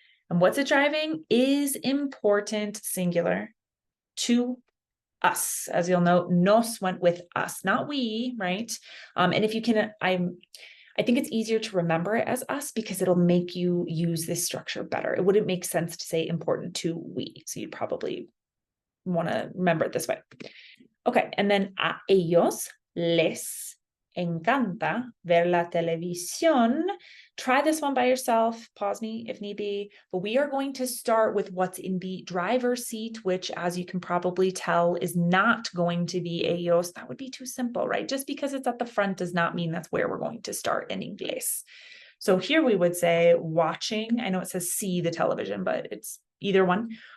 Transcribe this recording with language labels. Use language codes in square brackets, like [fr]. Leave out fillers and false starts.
[en] And what's it driving is important, singular, to us. As you'll note, nos went with us, not we, right? And if you can, I think it's easier to remember it as us because it'll make you use this structure better. It wouldn't make sense to say important to we. So you'd probably want to remember it this way. Okay, and then [es] a ellos les encanta ver la televisión. [en] Try this one by yourself, pause me if need be, but we are going to start with what's in the driver's seat, which, as you can probably tell, is not going to be ellos. That would be too simple, right? Just because it's at the front does not mean that's where we're going to start in inglés. So here we would say watching. I know it says see the television, but it's either one.